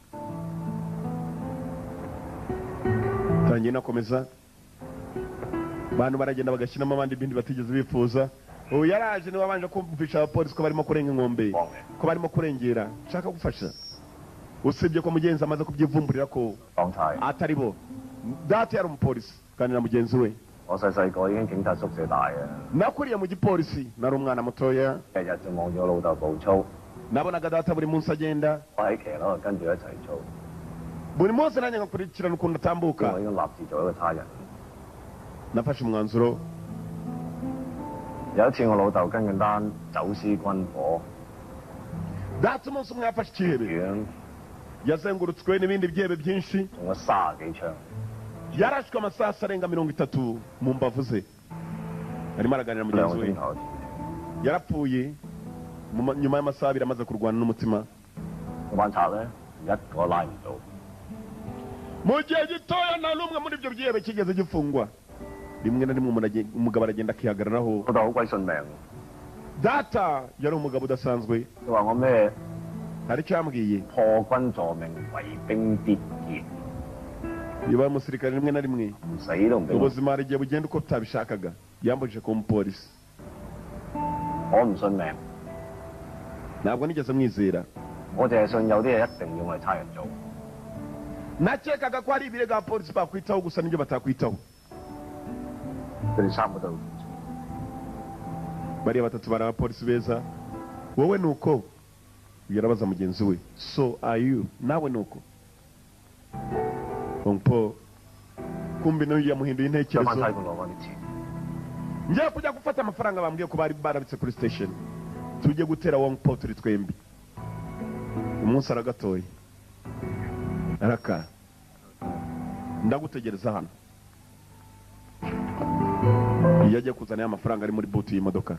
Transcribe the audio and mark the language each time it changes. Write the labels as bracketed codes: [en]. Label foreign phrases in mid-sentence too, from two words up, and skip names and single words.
[rw] Tangiye nakomeza bantu baragenda bagashyiramo abandi bindi batigeze bifuza. Ubu yaraje niwe wabanje kumvisha abapolisi ko barimo kurenga inkombe, ko barimo kurengera. Nshaka gufasha usibye ko mugenzi amaze kubyivumburira ko atari bo. Data yari umupolisi kandi na mugenzi we. [yue] 我細細個已經警察宿舍大嘅， [rw] nakuriye mu gipolisi nari umwana mutoya. [yue] 日日就望住我老豆步操， [rw] nabonaga data buri munsi agenda, [yue] 我喺騎樓跟住一齊操， [rw] buri munsi nanjye ngakurikirana ukuntu [yue] 我 [rw] atambuka. [yue] 已經立志做一個他人。 [rw] nafashe umwanzuro. [yue] 有一次我老豆跟緊單走私軍火， [rw] data umunsi umwe yafashe ikihebe [yue] 院 [rw] yazengurutswe n'ibindi byihebe byinshi, [yue] 中咗30幾槍， [rw] yarashwe amasasu arenga 30 mu mbavu ze. arimo araganira [yue] 兩 [rw] mugenzi [yue] 個 [rw] we [yue] 鐘頭。 [rw] yarapfuye nyuma y'amasaha abiri amaze kurwana n'umutima. [yue] 嗰班賊咧一個拉唔到， [rw] mu gihe gitoya nta n'umwe muri ibyo byihebe kigeze gifungwa. rimwe na rimwe umugabo aragenda akihagararaho. [yue] 老豆好鬼信命， [rw] data yari umugabo udasanzwe. [yue] 佢話我咩 [rw] hari icyo yambwiye. [yue] 破軍助命，為兵必劫， [rw] niba umusirikare rimwe na rimwe [yue] 唔死都唔俾我。 [rw] ubuzima hari igihe bugenda uko tutabishakaga. yambujije kuba umupolisi. [yue] 我唔信命， [rw] ntabwo nigeze mwizera. [yue] 我淨係信有啲嘢一定要我哋差人做。 [rw] nakekaga ko hari ibirego abapolisi bakwitaho gusa n'ibyo batakwitaho. [yue] 佢哋三個都 [rw] bariya batatu bari abapolisi beza. wowe ni uko? yarabaza mugenzi we. [en] so are you? [rw] nawe ni uko? Ongpo kumbi nawe yamuhinduye [yue] 將翻 [rw] intekerezo. [yue] 差館攞翻啲錢。 [rw] ngiye kujya gufata amafaranga bambwiye ko bari barabitse kuri station. tujye gutera Wongpo turi twembi. umunsi aragatoye araka ndagutegereza hano. iyo agiye kuzana amafaranga ari muri butu y'imodoka.